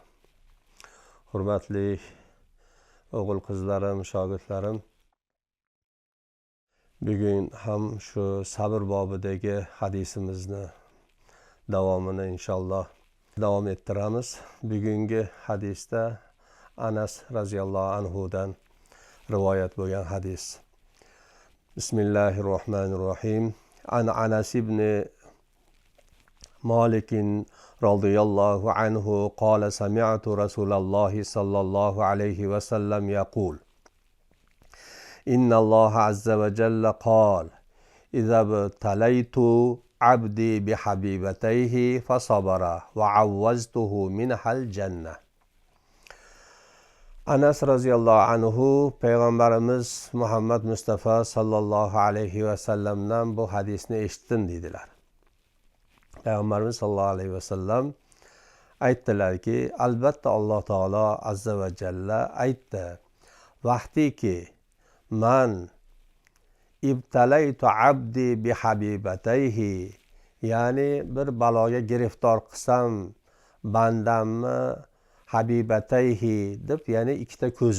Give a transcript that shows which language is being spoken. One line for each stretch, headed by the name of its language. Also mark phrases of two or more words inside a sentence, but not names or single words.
Uzbek: Hurmatli o'g'il qizlarim, shogirdlarim, bugun ham shu sabr bobidagi hadisimizni davomini inshaalloh davom ettiramiz. Bugungi hadisda Anas
Arabic: رضي الله عنهdan
Uzbek: rivoyat bo'lgan hadis.
Arabic: بسم الله الرحمن الرحيم. عن أنس بن مالك رضي الله عنه قال سمعت رسول الله صلى الله عليه وسلم يقول إن الله عز وجل قال إذا ابتليت عبدي بحبيبتيه فصبر وعوزته منها الجنة.
Uzbek: Anas
Arabic: رضي الله عنه
Uzbek: payg'ambarimiz Muhammad Mustafa
Arabic: صلى الله عليه وسلمdan
Uzbek: bu hadisni eshitdim dedilar. Payg'ambarimiz
Arabic: صلى الله عليه وسلم
Uzbek: aytdilarki, albatta Alloh taolo
Arabic: عز وجل
Uzbek: aytdi, vaqtiki
Arabic: من ابتليت عبدي بحبيبتيه,
Uzbek: ya'ni bir baloga giriftor qilsam bandamni habibatayhi deb, ya'ni ikkita